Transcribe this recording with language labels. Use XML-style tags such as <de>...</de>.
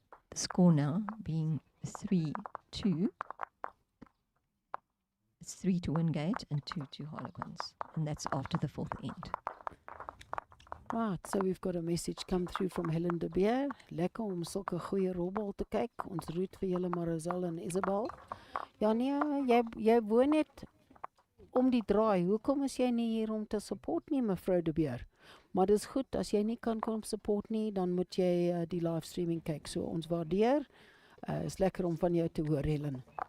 <en>The score now being 3-2. It's 3 to Wingate and 2 to Harlequins. And that's after the 4th end. Right, so we've got a message come through from Helen de Beer.</en> <af>Lekker om sulke goeie rolbal te kyk. Ons roet vir julle Marizellé en Isabelle. Ja nee, jy woon net om die draai. Hoekom is jy nie hier om te support nie, mevrou de Beer? Maar dis goed, as jy nie kan kom support nie, dan moet jy die livestreaming kyk. So ons waardeer. Is lekker om van jou te hoor, Helen.</af>